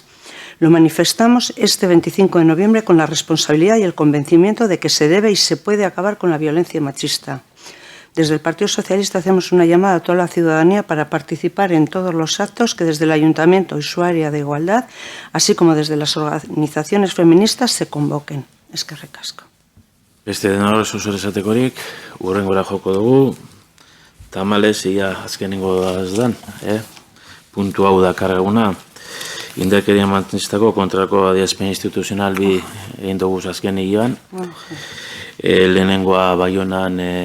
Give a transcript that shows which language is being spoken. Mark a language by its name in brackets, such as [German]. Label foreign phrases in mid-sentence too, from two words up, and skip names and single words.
[Spanish] Lo manifestamos este 25 de noviembre con la responsabilidad y el convencimiento de que se debe y se puede acabar con la violencia machista. Desde el Partido Socialista hacemos una llamada a toda la ciudadanía para participar en todos los actos que desde el Ayuntamiento y su área de igualdad, así como desde las organizaciones feministas, se convoquen. [Basque] Eskerrik asko. Beste denor zer esatekorik, urrengora joko dugu, tamalez ia azkenengo ez dan, puntu hau da karguna, indarkeria matxistako kontrako adierazpen instituzional bi egin dugu azken hilean, lehenengoa Baionan